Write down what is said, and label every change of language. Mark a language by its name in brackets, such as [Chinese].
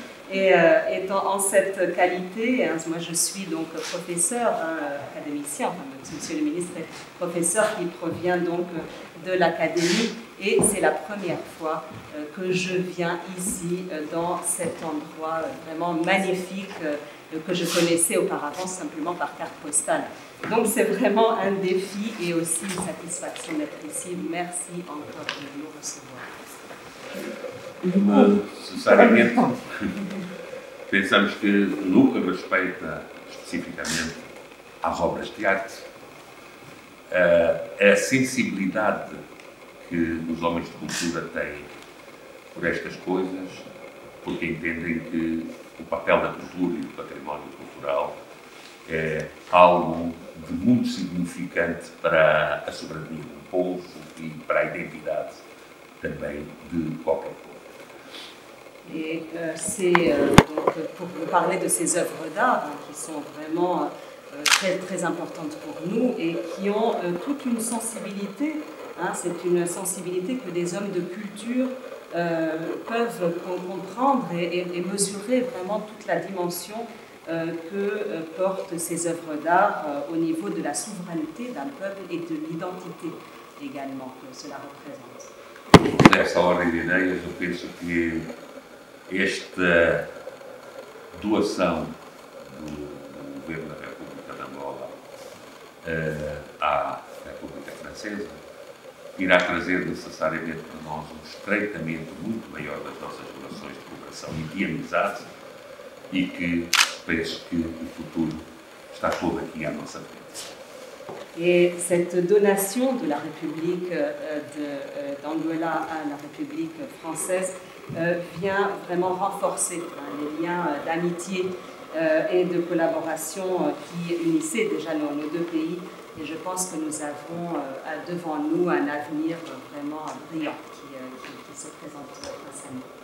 [French] Et étant en cette qualité, moi je suis donc professeur, académicien, monsieur le ministre est professeur qui provient donc de l'académie et c'est la première fois que je viens ici dans cet endroit vraiment magnifique que je connaissais auparavant simplement par carte postale. Donc c'est vraiment un défi et aussi une satisfaction d'être ici. Merci encore de nous recevoir. [Portuguese] Necessariamente, pensamos que no que respeita especificamente às obras de arte, a sensibilidade que os homens de cultura têm por estas coisas, porque entendem que o papel da cultura e do património cultural é algo de muito significante para a soberania do povo e para a identidade também de qualquer povo. [French] Et c'est donc pour vous parler de ces œuvres d'art qui sont vraiment très, très importantes pour nous et qui ont toute une sensibilité. C'est une sensibilité que des hommes de culture peuvent comprendre et mesurer vraiment toute la dimension que portent ces œuvres d'art au niveau de la souveraineté d'un peuple et de l'identité également que cela représente. [Portuguese] Nessa ordem de ideias, eu penso que esta doação do governo da República de Angola à República Francesa irá trazer necessariamente para nós um estreitamento muito maior das nossas relações de cooperação e de amizade e que penso que o futuro está todo aqui à nossa frente. [French] Et cette donation de la République d'Angola à la République française vient vraiment renforcer les liens d'amitié et de collaboration qui unissaient déjà nos deux pays. Et je pense que nous avons devant nous un avenir vraiment brillant qui se présente face à nous.